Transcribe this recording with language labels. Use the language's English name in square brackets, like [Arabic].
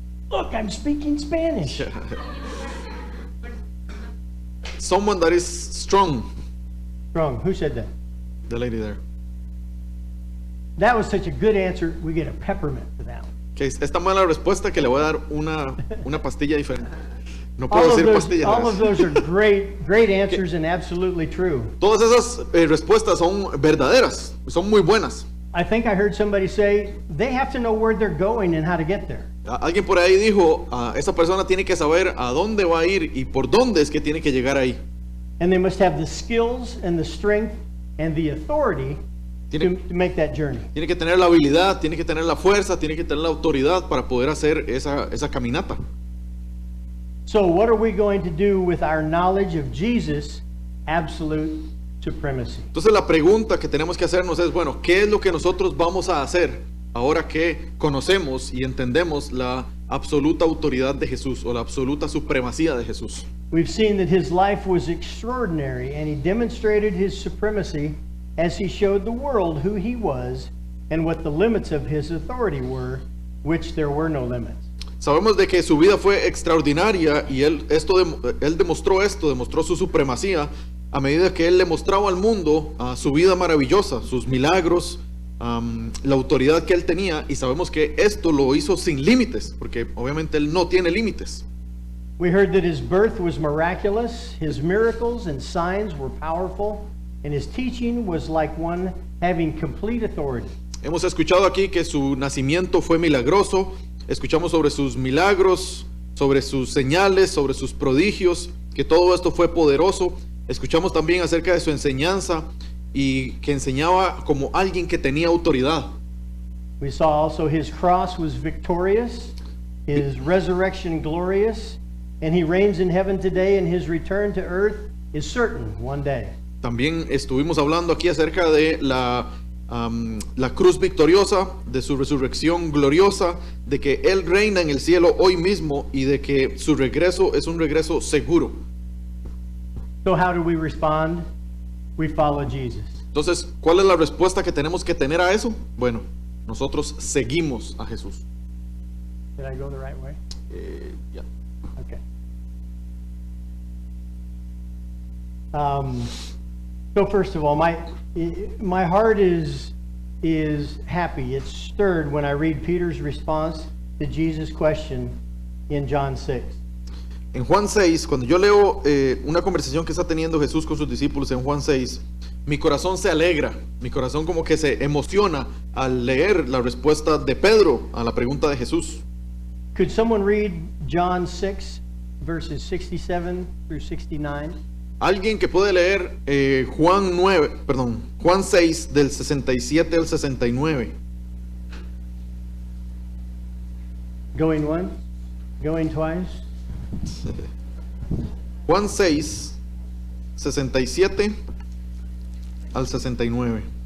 [English] Look, I'm speaking Spanish. Someone that is strong. Strong. Who said that? The lady there. That was such a good answer. We get a peppermint for that one. [Spanish] Okay, esta mala respuesta que le voy a dar una pastilla diferente. No puedo decir pastillas. [English] All of those are great answers and absolutely true. [Spanish] Todas esas respuestas son verdaderas, son muy buenas. [English] I think I heard somebody say they have to know where they're going and how to get there. [Spanish] Alguien por ahí dijo, esa persona tiene que saber a dónde va a ir y por dónde es que tiene que llegar ahí. [English] And they must have the skills and the strength and the authority to make that journey. [Spanish] Tiene que tener la habilidad, tiene que tener la fuerza, tiene que tener la autoridad para poder hacer esa caminata. [English] So what are we going to do with our knowledge of Jesus' absolute supremacy? [Spanish] Entonces la pregunta que tenemos que hacernos es, bueno, ¿qué es lo que nosotros vamos a hacer ahora que conocemos y entendemos la absoluta autoridad de Jesús o la absoluta supremacía de Jesús? [English] We've seen that his life was extraordinary and he demonstrated his supremacy as he showed the world who he was and what the limits of his authority were, which there were no limits. [Spanish] Sabemos de que su vida fue extraordinaria y él demostró su supremacía a medida que él le mostraba al mundo su vida maravillosa, sus milagros, la autoridad que él tenía, y sabemos que esto lo hizo sin límites, porque obviamente él no tiene límites. [English] We heard that his birth was miraculous, his miracles and signs were powerful, and his teaching was like one having complete authority. [Spanish] Hemos escuchado aquí que su nacimiento fue milagroso, escuchamos sobre sus milagros, sobre sus señales, sobre sus prodigios, que todo esto fue poderoso. Escuchamos también acerca de su enseñanza y que enseñaba como alguien que tenía autoridad. [English] We saw also his cross was victorious, his resurrection glorious, and he reigns in heaven today, and his return to earth is certain one day. [Spanish] También estuvimos hablando aquí acerca de la cruz victoriosa, de su resurrección gloriosa, de que Él reina en el cielo hoy mismo y de que su regreso es un regreso seguro. [English] So how do we respond? We follow Jesus. [Spanish] Entonces, ¿cuál es la respuesta que tenemos que tener a eso? Bueno, nosotros seguimos a Jesús. [English] Did I go the right way? [Spanish] Ya. [English] Okay. So first of all, my heart is happy. It's stirred when I read Peter's response to Jesus' question in John 6. [Spanish] En Juan 6, cuando yo leo una conversación que está teniendo Jesús con sus discípulos en Juan 6, mi corazón se alegra, mi corazón como que se emociona al leer la respuesta de Pedro a la pregunta de Jesús. [English] Could someone read John 6, verses 67 through 69? [Spanish] Alguien que puede leer Juan 6 del 67 al 69. [English] Going once, going twice. [Spanish] Juan 6, 67 al 69.